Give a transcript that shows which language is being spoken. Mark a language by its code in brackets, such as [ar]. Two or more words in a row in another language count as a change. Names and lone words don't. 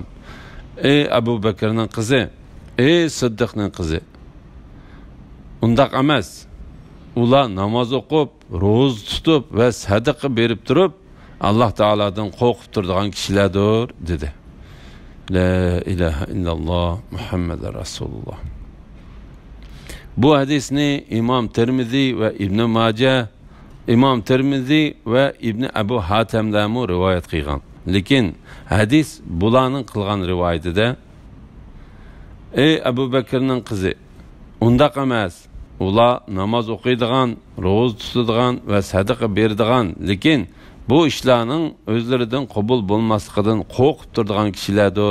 [uz] Ey Abu Bakr'ning qizi, ey Siddiqning qizi, undaq emas. Ular namoz o'qib, ro'za tutib va sadaqa berib turib Allah Taala'dan qo'rqib turadigan kishilardir dedi. [ar] لا إله إلا الله محمد رسول الله. [uz] Bu hadisni İmam Tirmizi ve İbn Majah, İmam Tirmizi ve İbn Abu Hatim'damu rivoyat qilgan. Lekin hadis bularning qilgan rivoyatida ey Abu Bakrning qizi, undaq emas. Ular namoz o'qiydigan, ro'za tutadigan va sadaqa beradigan, lekin bu ishlarning o'zlaridan qabul bo'lmasligidan qo'rqib turadigan kishilardir.